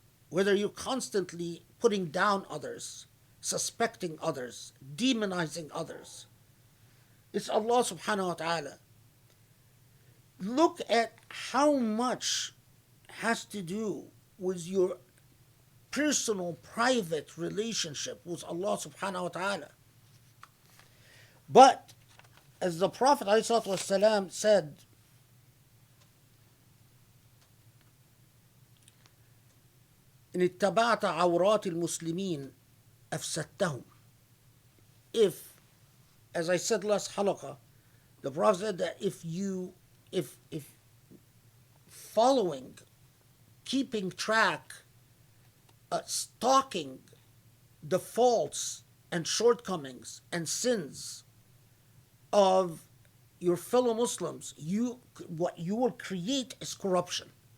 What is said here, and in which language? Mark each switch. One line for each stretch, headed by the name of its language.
English: Whether you're constantly putting down others, suspecting others, demonizing others. It's Allah subhanahu wa ta'ala. Look at how much has to do with your personal, private relationship with Allah subhanahu wa ta'ala. But, as the Prophet ﷺ said,
Arabic: إن اتبعت عورات المسلمين أفسدتهم.
English: If, as I said last halaqah, the Prophet said that if following, keeping track, stalking the faults and shortcomings and sins of your fellow Muslims, what you will create is corruption.